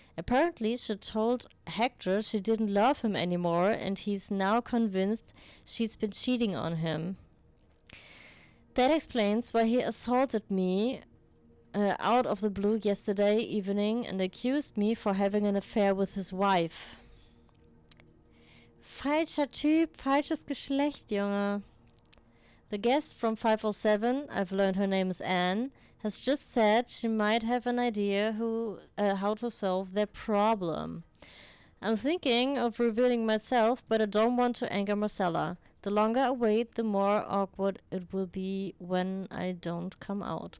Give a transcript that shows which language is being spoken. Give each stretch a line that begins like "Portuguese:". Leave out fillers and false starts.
English: Apparently, she told Hector she didn't love him anymore, and he's now convinced she's been cheating on him. That explains why he assaulted me out of the blue yesterday evening and accused me for having an affair with his wife.
German: Falscher Typ, falsches Geschlecht, Junge.
English: The guest from 5:07, I've learned her name is Anne, has just said she might have an idea how to solve their problem. I'm thinking of revealing myself, but I don't want to anger Marcella. The longer I wait, the more awkward it will be when I don't come out.